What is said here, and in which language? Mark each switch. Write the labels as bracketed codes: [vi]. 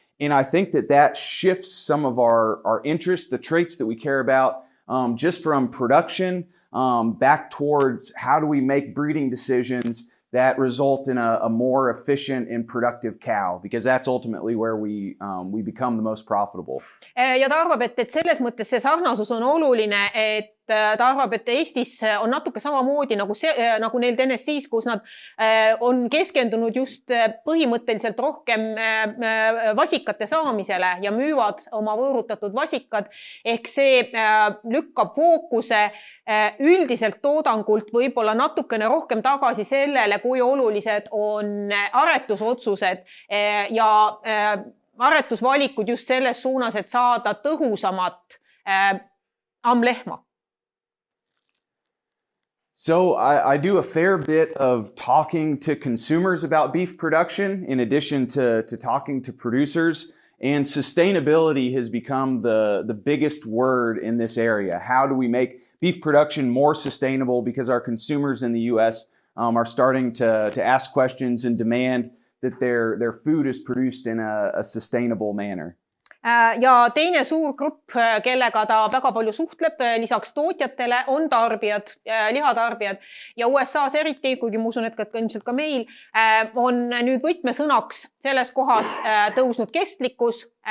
[en] And I think that shifts some of our interests, the traits that we care about, just from production back towards how do we make breeding decisions that result in a more efficient and productive cow, because that's ultimately where we become the most profitable. [et] Ja ta arvab, et selles mõttes see sarnasus on oluline, et ta arvab, et Eestis on natuke samamoodi nagu neil TNS-is, kus nad on keskendunud just põhimõtteliselt rohkem vasikate saamisele ja müüvad oma võõrutatud vasikad. Ehk see lükkab fookuse üldiselt toodangult võib-olla natukene rohkem tagasi sellele, kui olulised on aretusotsused ja aretusvalikud just selles suunas, et saada tõhusamat ammlehma. [en] So I do a fair bit of talking to consumers about beef production in addition to talking to producers, and sustainability has become the biggest word in this area. How do we make beef production more sustainable, because our consumers in the US are starting to ask questions and demand that their food is produced in a sustainable manner. [et] Ja teine suur grupp, kellega ta väga palju suhtleb lisaks tootjatele, on tarbijad, lihatarbijad. Ja USA's eriti, kuigi ma usun, et ilmselt ka meil, on nüüd võtmesõnaks selles kohas tõusnud kestlikkus.